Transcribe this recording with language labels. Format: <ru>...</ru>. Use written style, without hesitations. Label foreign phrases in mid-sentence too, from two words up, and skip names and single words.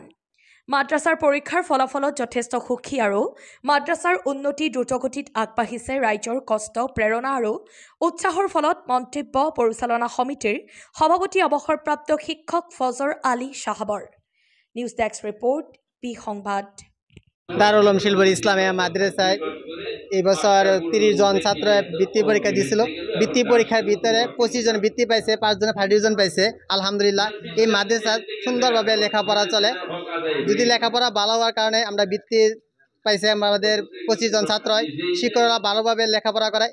<as>মাদ্ৰাছাৰ পৰীক্ষাৰ ফলাফলত যথেষ্ট সুখী আৰু মাদ্ৰাছাৰ উন্নতি দ্ৰুতগতিত আগবাঢ়িছে ৰাইজৰ কষ্ট, প্ৰেৰণা আৰু উৎসাহৰ ফলত মন্তব্য পৰিচালনা সমিতিৰ সভাপতি অৱসৰপ্ৰাপ্ত শিক্ষক ফজৰ আলী সাহাবৰ। নিউজ ডেস্ক ৰিপোৰ্ট, পি সংবাদ।</as> <bn>দারুল উলুম শিলবৰী ইসলামিয়া মাদ্রাসায় এই বছর 30 জন ছাত্র বৃত্তি পরীক্ষা দিয়েছিল। বৃত্তি পরীক্ষার ভিতরে 25 জন বৃত্তি পাইছে, 5 জনে</bn> <en>first division</en> <bn>পাইছে। আলহামদুলিল্লাহ এই মাদ্রাসা সুন্দরভাবে লেখাপড়া চলে। যদি লেখাপড়া ভালো হওয়ার কারণে আমরা বৃত্তি পাইছে, আমাদের 25 জন ছাত্র শিক্ষকরা ভালোভাবে লেখাপড়া করে।</bn>